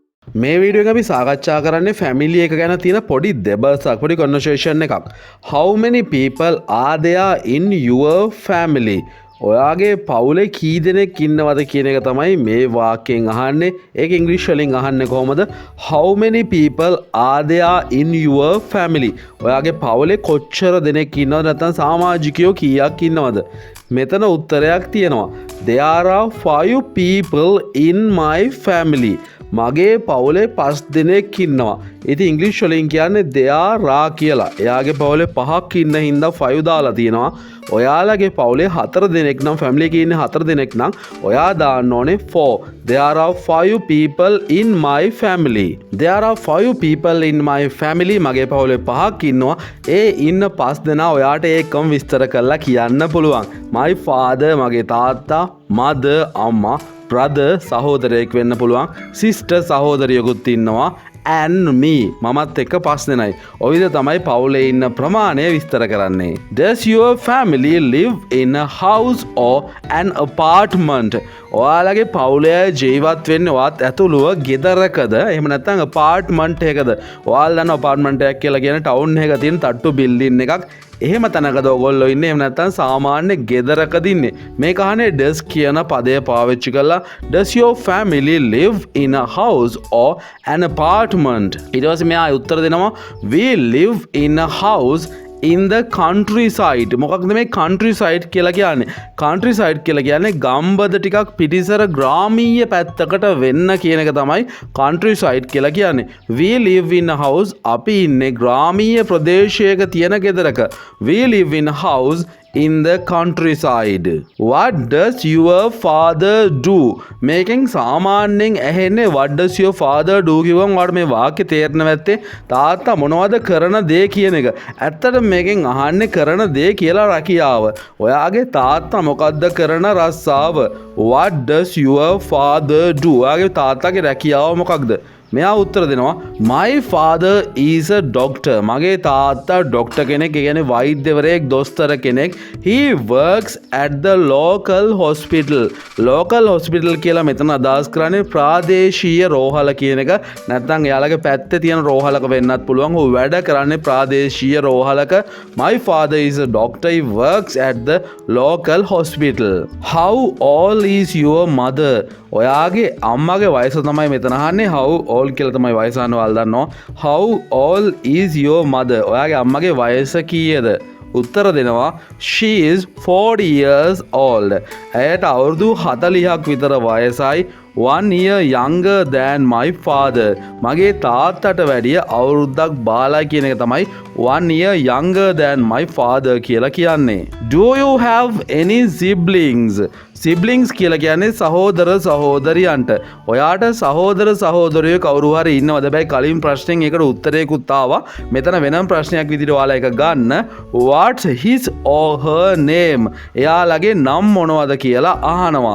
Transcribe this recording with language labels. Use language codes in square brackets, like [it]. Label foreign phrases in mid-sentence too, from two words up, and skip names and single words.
[si] මේ වීඩියෝ එක අපි සාකච්ඡා කරන්නේ ෆැමිලි එක ගැන තියෙන පොඩි දෙබසක් පොඩි කන්වර්සේෂන් එකක්. [en] How many people are there in your family? [si] ඔයාගේ පවුලේ කී දෙනෙක් ඉන්නවද කියන එක තමයි මේ වාක්‍යයෙන් අහන්නේ. ඒක ඉංග්‍රීසි වලින් අහන්නේ කොහොමද? [en] How many people are there in your family? [si] ඔයාගේ පවුලේ කොච්චර දෙනෙක් ඉන්නවද නැත්නම් සමාජිකයෝ කීයක් ඉන්නවද? මෙතන උත්තරයක් තියෙනවා. [en] There are 5 people in my family. [si] මගේ පවුලේ 5 දෙනෙක් ඉන්නවා. ඉතින් ඉංග්‍රීසි වලින් කියන්නේ [en] there are [si] කියලා. එයාගේ පවුලේ 5ක් ඉන්න හින්දා 5 දාලා තියෙනවා. ඔයාලගේ පවුලේ 4 දෙනෙක් නම් ෆැමිලි එකේ ඉන්නේ 4 දෙනෙක් නම් ඔයා දාන්න ඕනේ 4. [en] There are 5 people in my family. There are 5 people in my family. [si] මගේ පවුලේ 5ක් ඉන්නවා. ඒ ඉන්න 5 දෙනා ඔයාට ඒකම විස්තර කරලා කියන්න පුළුවන්. [en] My father [si] මගේ තාත්තා, mother අම්මා, brother සහෝදරයෙක් වෙන්න පුළුවන්, sister සහෝදරියකුත් ඉන්නවා, [en] and me [si] මමත් එක්ක 5 දෙනයි. ඔය විදිහ තමයි පවුලේ ඉන්න ප්‍රමාණය විස්තර කරන්නේ. [en] Does your family live in a house or an apartment? [si] ඔයාලගේ පවුලේ ජීවත් වෙන්නේ ඔයාත් ඇතුළුව ගෙදරකද එහෙම නැත්නම් apartment එකකද? ඔයාලා දන්න apartment එකක් කියලා කියන්නේ ටවුන් එකක තියෙන තට්ටු බිල්ඩින් එකක්. එහෙම තැනකද ඔයගොල්ලෝ ඉන්නේ? එහෙම නැත්නම් සාමාන්‍ය ගෙදරකද ඉන්නේ? මේ කහනේ [en] does [si] කියන පදය පාවිච්චි කරලා [en] does your family live in a house or an apartment? [si] ඊට පස්සේ මෙයා උත්තර දෙනවා [en] we live in a house in the countryside. [si] මොකක්ද මේ countryside කියලා කියන්නේ? countryside කියලා කියන්නේ ගම්බද ටිකක් පිටිසර ග්‍රාමීය පැත්තකට වෙන්න කියන එක තමයි countryside කියලා කියන්නේ. [en] We live in a house. [si] අපි ඉන්නේ ග්‍රාමීය ප්‍රදේශයක තියෙන ගෙදරක. [en] We live in a house in the countryside. What does your father do? [si] මේකෙන් සාමාන්‍යයෙන් ඇහෙන්නේ [en] what does your father do [si] කියවම ඔයාලට මේ වාක්‍ය තේරෙන්න නැත්තේ තාත්තා මොනවද කරන දේ කියන එක. ඇත්තට මේකෙන් අහන්නේ කරන දේ කියලා රැකියාව. ඔයාගේ තාත්තා මොකද්ද කරන රස්සාව? [en] What does your father do? [si] ඔයාගේ තාත්තාගේ රැකියාව මොකක්ද? මෙයා උත්තර දෙනවා [en] my father is a doctor. [si] මගේ තාත්තා ඩොක්ටර් කෙනෙක්. ඒ කියන්නේ වෛද්‍යවරයෙක්, දොස්තර කෙනෙක්. [en] He works at the local hospital. local hospital [si] කියලා මෙතන අදහස් කරන්නේ ප්‍රාදේශීය රෝහල කියන එක. නැත්නම් එයාලගේ පැත්තේ තියෙන රෝහලක වෙන්නත් පුළුවන්. ਉਹ වැඩ කරන්නේ ප්‍රාදේශීය රෝහලක. [en] My father is a doctor. He works at the local hospital. How old is your mother? [si] ඔයාගේ අම්මගේ වයස තමයි මෙතන අහන්නේ. [en] How old [si] කියලා තමයි වයස අහනවා. ඔයාලා දන්නවා. [en] How old is your mother? [si] ඔයාගේ අම්මගේ වයස කීයද? උත්තර දෙනවා [en] she is 40 years old. [si] ඇයට අවුරුදු 40ක් විතර වයසයි. [en] 1 year younger than my father. [si] මගේ තාත්තට වැඩිය අවුරුද්දක් බාලයි කියන එක තමයි [en] 1 year younger than my father [si] කියලා කියන්නේ. [en] Do you have any siblings? [si] siblings කියලා කියන්නේ සහෝදර සහෝදරියන්ට. ඔයාට සහෝදර සහෝදරියෝ කවුරු හරි ඉන්නවද? හැබැයි කලින් ප්‍රශ්නෙන් ඒකට උත්තරයකුත් ආවා. මෙතන වෙනම ප්‍රශ්නයක් විදිහට ඔයාලා එක ගන්න. [en] What's his or her name? [si] එයාලගේ නම් මොනවද කියලා අහනවා.